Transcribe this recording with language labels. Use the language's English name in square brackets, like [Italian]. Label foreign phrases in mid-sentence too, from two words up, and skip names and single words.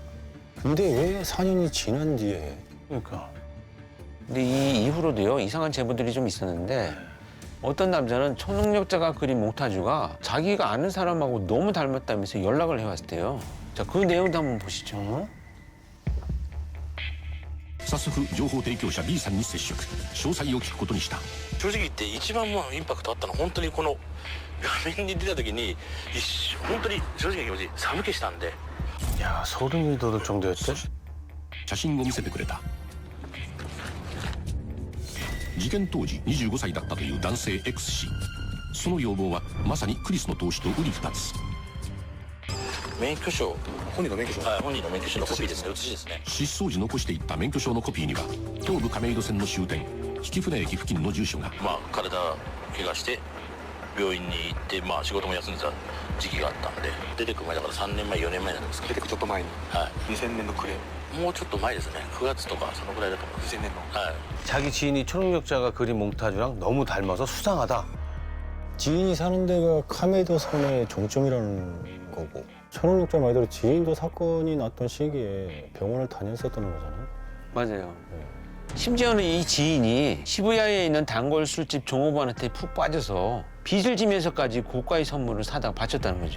[Korean] 근데 왜 4년이 지난 뒤에 그러니까. 근데 이 이후로도요, 이상한 제보들이 좀 있었는데 어떤 남자는 초능력자가 그린 몽타주가 자기가 아는 사람하고 너무 닮았다면서 연락을 해왔대요. 자, 그 내용도 한번 보시죠. [Japanese] 早速情報提供者 B さんに接触詳細を聞くことにした。正直言って一番もうインパクトあったのは本当にこの画面に出た時に本当に正直な気持ち寒気したんで [Korean] 야 소름이 돋을 정도였대? [Japanese] 写真を見せてくれた。事件当時25歳だったという男性 X 氏。その要望はまさにクリスの投資と瓜二つ。免許証本人の免許証はい本人の免許証のコピーですね写しですね失踪時残していった免許証のコピーには東武亀戸線の終点曳舟駅付近の住所が。まあ体怪我して病院に行ってまあ仕事も休んでた時期があったんで出てくる前だから3年前4年前なんですか出てくるちょっと前には 2000年の暮れいもうちょっと前ですね9月とかそのぐらいだと思います 2000年のはい [Korean] 자기 지인이 초능력자가 그린 몽타주랑 너무 닮아서 수상하다. 지인이 사는 데가 카메도 섬의 종점이라는 거고 초능력자 말대로 지인도 사건이 났던 시기에 병원을 다녔었다는 거잖아요. 맞아요. 심지어는 이 지인이 시부야에 있는 단골 술집 종업원한테 푹 빠져서 빚을 지면서까지 고가의 선물을 사다가 바쳤다는 거죠.